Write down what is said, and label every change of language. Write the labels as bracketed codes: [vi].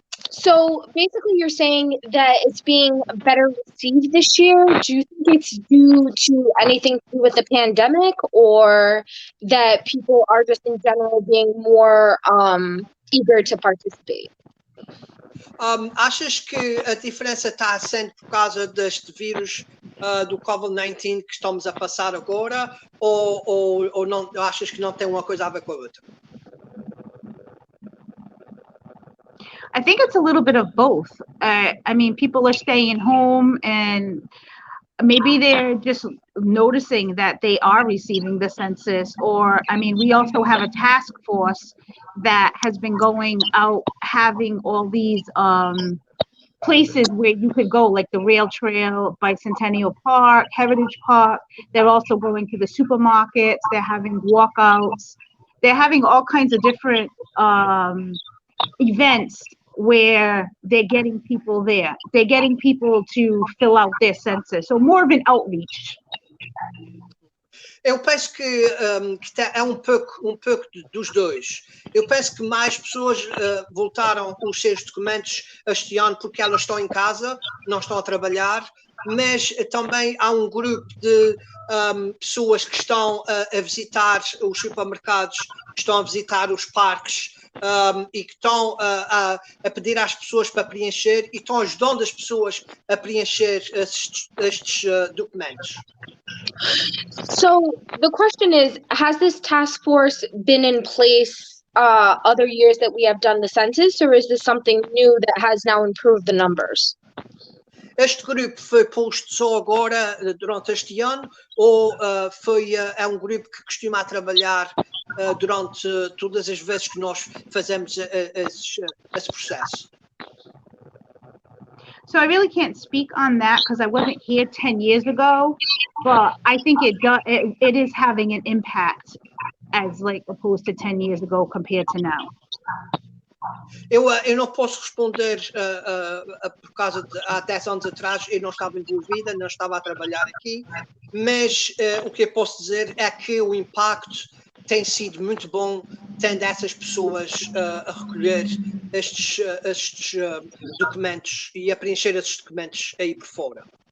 [en] So basically you're saying that it's being better received this year. Do you think it's due to anything to do with the pandemic, or that people are just in general being more eager to participate? [pt] Achas que a diferença está sendo por causa deste vírus do COVID-19 que estamos a passar agora, ou não, achas que não tem uma coisa a ver com a outra? [en] I think it's a little bit of both. I mean, people are staying home and maybe they're just noticing that they are receiving the census, or, I mean, we also have a task force that has been going out having all these places where you could go, like the rail trail, Bicentennial Park, Heritage Park. They're also going to the supermarkets. They're having walkouts. They're having all kinds of different events where they're getting people there. They're getting people to fill out their census. So more of an outreach. [pt] Eu penso que é um pouco dos dois. Eu penso que mais pessoas voltaram com os seus documentos este ano porque elas estão em casa, não estão a trabalhar, mas também há um grupo de pessoas que estão a visitar os supermercados, que estão a visitar os parques, e que estão a pedir às pessoas para preencher e estão ajudando as pessoas a preencher estes documentos. [en] So the question is, has this task force been in place other years that we have done the census, or is this something new that has now improved the numbers? [pt] Este grupo foi posto só agora, durante este ano, ou é um grupo que costuma trabalhar durante todas as vezes que nós fazemos esse processo? [en] So I really can't speak on that because I wasn't here 10 years ago, but I think it is having an impact as like opposed to 10 years ago compared to now. [pt] Eu não posso responder por causa de há 10 anos atrás eu não estava envolvida, não estava a trabalhar aqui, mas o que eu posso dizer é que o impacto tem sido muito bom, tendo essas pessoas a recolher estes documentos e a preencher esses documentos aí por fora.